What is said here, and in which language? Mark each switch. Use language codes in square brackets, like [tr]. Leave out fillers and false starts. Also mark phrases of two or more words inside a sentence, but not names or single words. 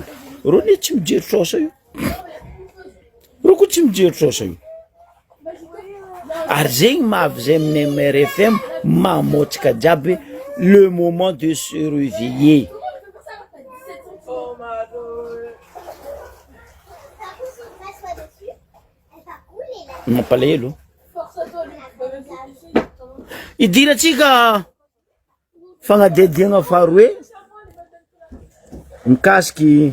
[mg] Rô ne tsy mijery trôsa io, rô koa tsy mijery trôsa io. Ary zegny mahavy zay amin'ny MRFM mamotsika jiaby [fr] le moment de se réveiller. [mg] Mampalahelo idiratsika fagnadediagna faharoe mikasiky